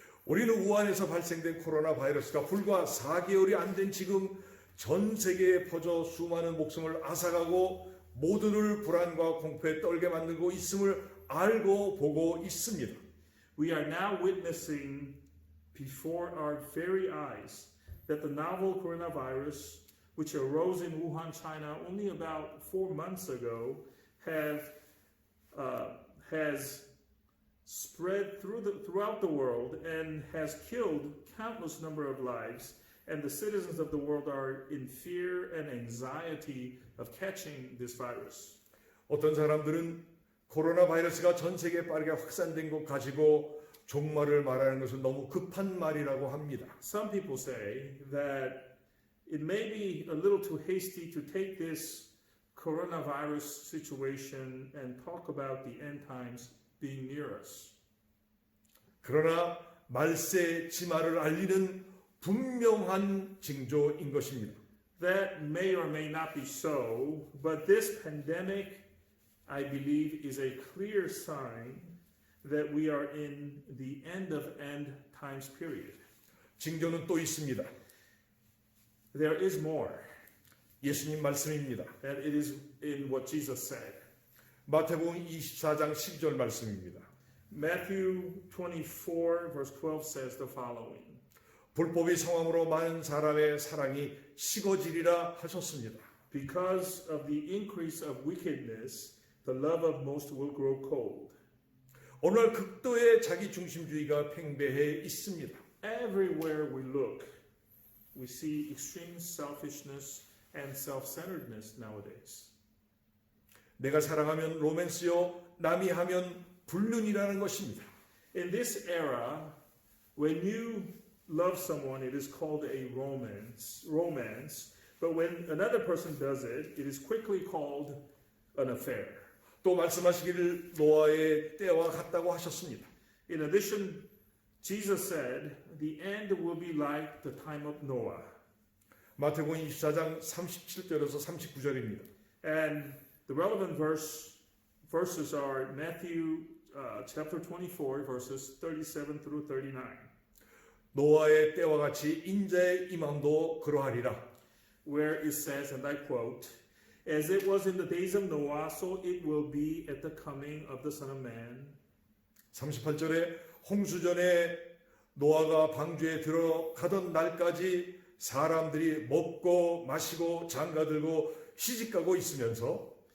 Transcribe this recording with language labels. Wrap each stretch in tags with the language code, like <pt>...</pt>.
<ko>우리는 우한에서 발생된 코로나 바이러스가 불과 4개월이 안 된 지금 전 세계에 퍼져 수많은 목숨을 앗아가고 모두를 불안과 공포에 떨게 만들고 있음을 알고 보고 있습니다.</ko> <en>We are now witnessing before our very eyes that the novel coronavirus, which arose in Wuhan, China, only about 4 months ago, has spread throughout the world and has killed countless number of lives, and the citizens of the world are in fear and anxiety of catching this virus.</en> <ko>어떤 사람들은 코로나 바이러스가 전 세계에 빠르게 확산된 것 가지고 종말을 말하는 것은 너무 급한 말이라고 합니다.</ko> <en>Some people say that it may be a little too hasty to take this coronavirus situation and talk about the end times being near us.</en> <ko>그러나 말세 지말을 알리는 분명한 징조인 것입니다.</ko> <en>That may or may not be so, but this pandemic, I believe, is a clear sign that we are in the end of end times period.</en> <ko>징조는 또 있습니다.</ko> <en>There is more,</en> <ko>예수님 말씀입니다.</ko> <en>and it is in what Jesus said.</en> <ko>마태복음 24장 12절 말씀입니다.</ko> <en>Matthew 24, verse 12 says the following.</en> <ko>불법이 성함으로 많은 사람의 사랑이 식어지리라 하셨습니다.</ko> <en>Because of the increase of wickedness, the love of most will grow cold.</en> <ko>오늘 극도의 자기 중심주의가 팽배해 있습니다.</ko> <en>Everywhere we look, we see extreme selfishness and self-centeredness nowadays.</en> <ko>내가 사랑하면 로맨스요, 남이 하면 불륜이라는 것입니다.</ko> <en>In this era, when you love someone, it is called a romance. But when another person does it, it is quickly called an affair.</en> <ko>또 말씀하시기를 노아의 때와 같다고 하셨습니다.</ko> <en>In addition, Jesus said, the end will be like the time of Noah.</en> <ko>마태복음 24장 37절에서 39절입니다.</ko> <en>And the relevant verses are Matthew chapter 24, verses 37 through 39.</en> <ko>노아의 때와 같이 인자의 임함도 그러하리라.</ko> <en>Where it says, and I quote, As it was in the days of Noah, so it will be at the coming of the Son of Man.</en> <ko>38절에 홍수전에 노아가 방주에 들어가던 날까지 사람들이 먹고 마시고 장가들고 시집가고 있으면서</ko>